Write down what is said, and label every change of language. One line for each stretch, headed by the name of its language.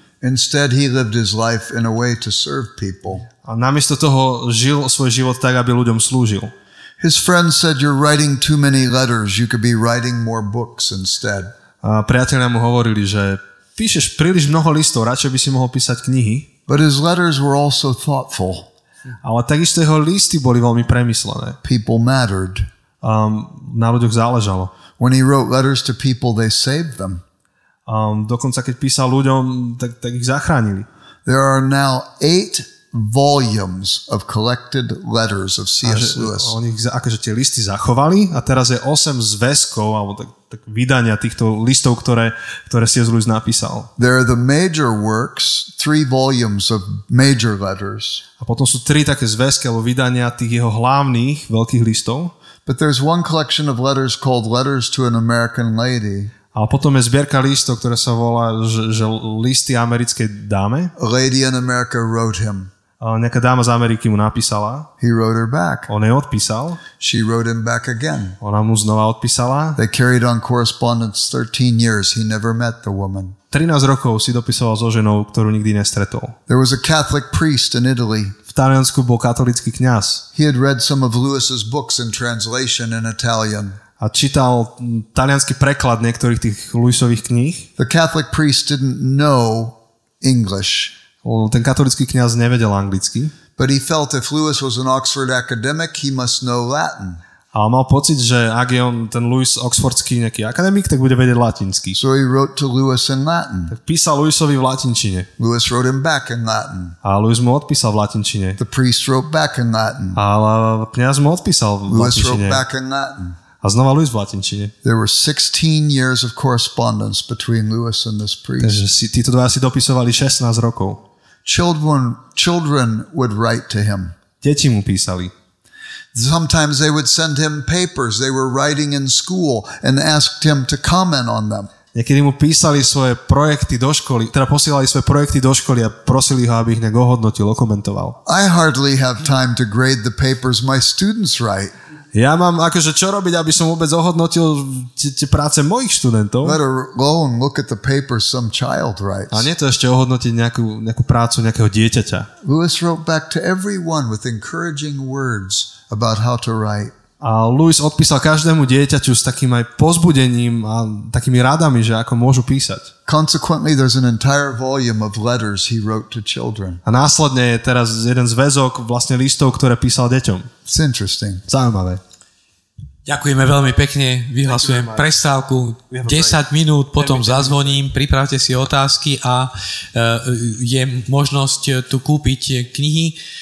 English: Instead, he lived his life in a way to serve people.
Slovak: A namiesto toho žil svoj život tak, aby ľuďom slúžil.
English: His friend said, "You're writing too many letters. You could be writing more books instead."
Slovak: A priatelia mu hovorili, že píšeš príliš mnoho listov, radšej by si mohol písať knihy.
English: But his letters were also thoughtful.
Slovak: Ale takisto jeho listy boli veľmi premyslené.
English: People mattered.
Slovak: Na ľuďoch záležalo.
English: When he wrote letters to people, they saved them.
Slovak: Dokonca keď písal ľuďom, tak ich zachránili.
English: There are now 8 volumes of collected letters of C.S. Lewis.
Slovak: Oni akože tie listy zachovali a teraz je 8 zväzkov alebo tak vydania týchto listov, ktoré C.S. Lewis napísal.
English: There are the major works, 3 volumes of major letters.
Slovak: A potom sú 3 také zväzky alebo vydania tých jeho hlavných veľkých listov.
English: But there's one collection of letters called Letters to an American Lady.
Slovak: A potom je zbierka listov, ktoré sa volá že listy americkej dáme.
English: A lady in America wrote him.
Slovak: Nejaká dáma z Ameriky mu napísala.
English: He wrote her back.
Slovak: On jej odpísal.
English: She wrote him back again.
Slovak: Ona mu znova odpísala.
English: They carried on correspondence 13 years. He never met the woman.
Slovak: 13 rokov si dopisoval so ženou, ktorú nikdy nestretol.
English: There was a Catholic priest in Italy.
Slovak: V Taliansku bol katolícky kňaz.
English: He had read some of Lewis's books in translation in Italian.
Slovak: A čítal taliansky preklad niektorých tých Lewisových kníh.
English: The Catholic priest didn't know English.
Slovak: Ten katolícky kňaz nevedel anglicky.
English: But he felt if Lewis was an Oxford academic, he must know Latin.
Slovak: Ale mal pocit, že ak je on ten Lewis oxfordský nejaký akademik, tak bude vedieť latinsky.
English: So he wrote to Lewis in Latin.
Slovak: Tak písal Lewisovi v latinčine.
English: Lewis wrote him back in Latin.
Slovak: A Lewis mu odpísal v latinčine.
English: The priest wrote back in Latin.
Slovak: A kňaz mu odpísal v
English: Lewis wrote
Slovak: latinčine.
English: back in Latin.
Slovak: A znova Lewis v latinčine.
English: There were 16 years of correspondence between Lewis and this priest.
Slovak: Takže títo dvaja si dopisovali 16 rokov.
English: Children would write to him.
Slovak: Deti mu písali.
English: Sometimes they would send him papers they were writing in school and asked him to comment on them.
Slovak: Niekedy mu písali svoje projekty do školy, teda posielali svoje projekty do školy a prosili ho, aby ich nejak ohodnotil, okomentoval.
English: I hardly have time to grade the papers my students write.
Slovak: Ja mám akože čo robiť, aby som vôbec ohodnotil tie práce mojich študentov.
English: Let alone look at the papers some child writes.
Slovak: A nie to ešte ohodnotiť nejakú prácu nejakého dieťaťa.
English: Lewis wrote back to everyone with encouraging words about how to write.
Slovak: A Lewis odpísal každému dieťaťu s takým aj povzbudením a takými radami, že ako môžu písať.
English: Consequently, there's an entire volume of letters he wrote to children.
Slovak: A následne je teraz jeden zväzok vlastne listov, ktoré písal deťom.
English: It's interesting.
Slovak: Zaujímavé. Ďakujeme veľmi pekne, vyhlasujem prestávku 10 minút, potom zazvoním, pripravte si otázky a je možnosť tu kúpiť knihy.